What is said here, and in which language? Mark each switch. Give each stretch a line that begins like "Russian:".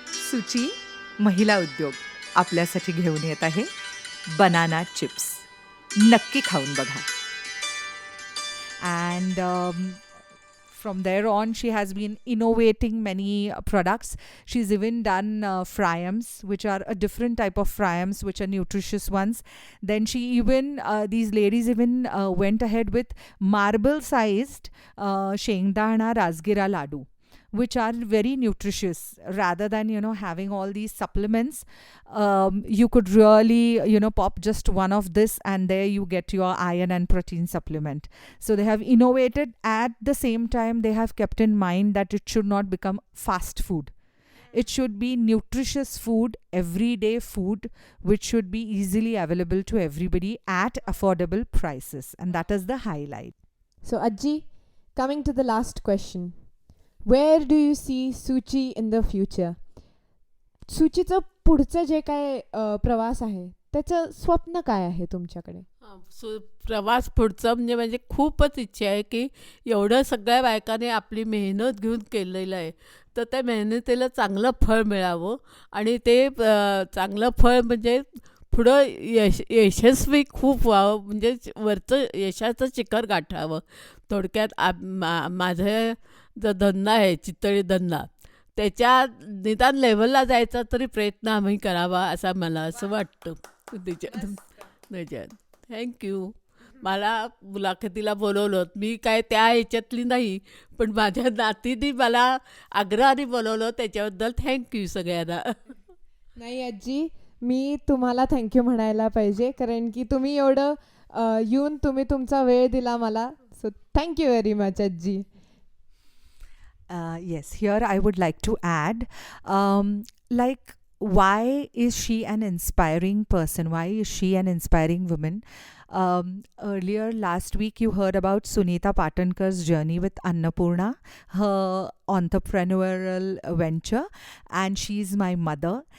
Marathi: सुची महिला उद्योग आपल्यासाठी घेऊन येत आहे बनाना चिप्स. नक्की खाऊन बघा.
English: And from there on, she has been innovating many products. She's even done fryams, which are a different type of fryams, which are nutritious ones. Then she even, these ladies even went ahead with marble-sized shengdana rasgira ladu, which are very nutritious. Rather than having all these supplements, you could really pop just one of this, and there you get your iron and protein supplement. So they have innovated. At the same time, they have kept in mind that it should not become fast food. It should be nutritious food, everyday food, which should be easily available to everybody at affordable prices, and that is the highlight. So Ajji, coming to the last question. Where do you see Suchi in the future?
Marathi: सुचीचं पुढचं जे काय प्रवास आहे, त्याचं स्वप्न काय आहे तुमच्याकडे? प्रवास पुढचं म्हणजे खूपच इच्छा आहे की एवढं सगळ्या बायकांनी आपली मेहनत घेऊन केलेलं आहे, तर त्या मेहनतीला चांगलं फळ मिळावं. आणि ते चांगलं फळ म्हणजे पुढं यशस्वी खूप व्हावं, म्हणजे वरचं यशाचं शिखर गाठावं. थोडक्यात माझं जो धंदा आहे, चितळी धंदा, त्याच्या निदान लेवलला जायचा तरी प्रयत्न आम्ही करावा, असं मला असं वाटतं. त्याच्यात थँक्यू. मला मुलाखतीला बोलवलं. मी काय त्या ह्याच्यातली नाही, पण माझ्या नातीने मला आग्रहाने बोलवलं. त्याच्याबद्दल थँक्यू सगळ्यांना. नाही आजी, मी तुम्हाला थँक्यू म्हणायला पाहिजे, कारण की तुम्ही एवढं येऊन तुम्ही तुमचा वेळ दिला मला.
English: So thank you very much आजी. Yes, here I would like to add, like, why is she an inspiring person? Why is she an inspiring woman? Earlier last week, you heard about Sunita Patankar's journey with Annapurna, her entrepreneurial venture, and she's my mother.